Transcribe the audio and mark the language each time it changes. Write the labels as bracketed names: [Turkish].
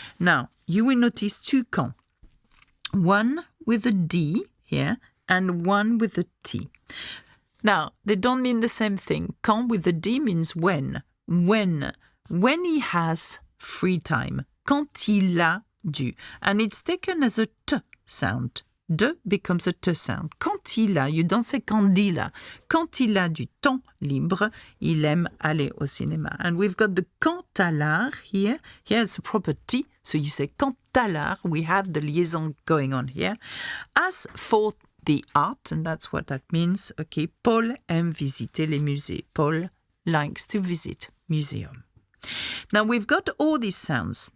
[English] Now, you will notice two quand. One with a D here and one with a T. Now, they don't mean the same thing. Quand with a D means when. When he has free time. [French] Quand il a dû. [English] And it's taken as a T sound. De becomes a T sound. [French] Quand il a, [English] you don't say [French] quand il a. Quand il a du temps libre, il aime aller au cinéma. [English] And we've got the [French] quant à l'art [English] here. Here it's a proper T. So you say [French] quant à l'art. [English] We have the liaison going on here. As for the art, and that's what that means. [French] Okay, Paul aime visiter les musées. [English] Paul likes to visit museum. Now we've got all these sounds.